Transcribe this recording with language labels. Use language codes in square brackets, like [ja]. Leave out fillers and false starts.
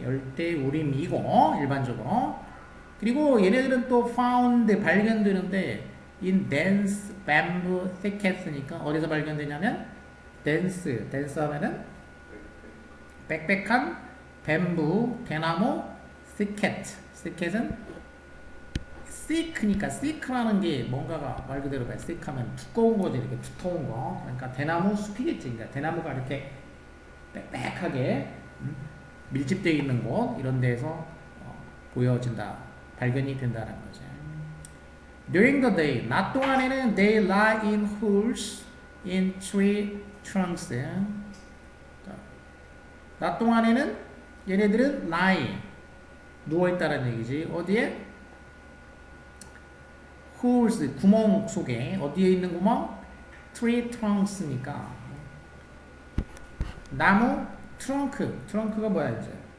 [ko] 열대우림이고 일반적으로. 그리고 얘네들은 또 found 발견되는데 [en] in dense bamboo thickets [ko] 니까 어디서 발견되냐면 dense 하면은 빽빽한 뱀부 대나무 thicket은 thick니까 thick라는 게 뭔가가 말 그대로 봐. thick하면 두꺼운 거지. 이렇게 두터운 거. 그러니까 대나무 숲이겠지. 그러니까 대나무가 이렇게 빽빽하게 밀집되어 있는 곳 이런 데서 보여진다. 발견이 된다는 거죠. [en] During the day, [ko] 낮 동안에는 [en] they lie in holes in tree trunks. [ko] 낮 동안에는 얘네들은 lie 누워있다는 얘기지. 어디에? holes 구멍 속에. 어디에 있는 구멍? tree trunks니까 나무 트렁크가 뭐야 이제?